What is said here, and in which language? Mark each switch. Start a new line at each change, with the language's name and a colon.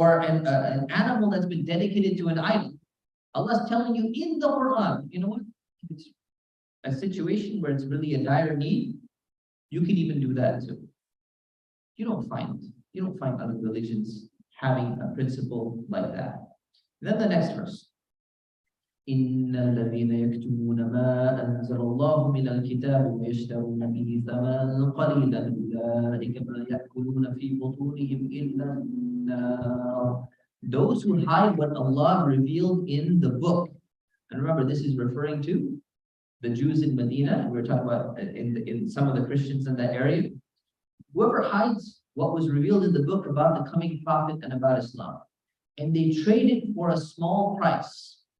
English: Or an animal that's been dedicated to an idol. Allah's telling you in the Qur'an, you know what? If it's a situation where it's really a dire need, you can even do that too. You don't find other religions having a principle like that. Then the next verse.
Arabic: إن الذين يكتمون ما أنزل الله من الكتاب ويشترون به ثمنا قليلا أولئك ما يأكلون في بطونهم إلا النار.
English: Those who hide what Allah revealed in the book. And remember, this is referring to the Jews in Medina. We were talking about in some of the Christians in that area. Whoever hides what was revealed in the book about the coming prophet and about Islam, and they trade it for a small price.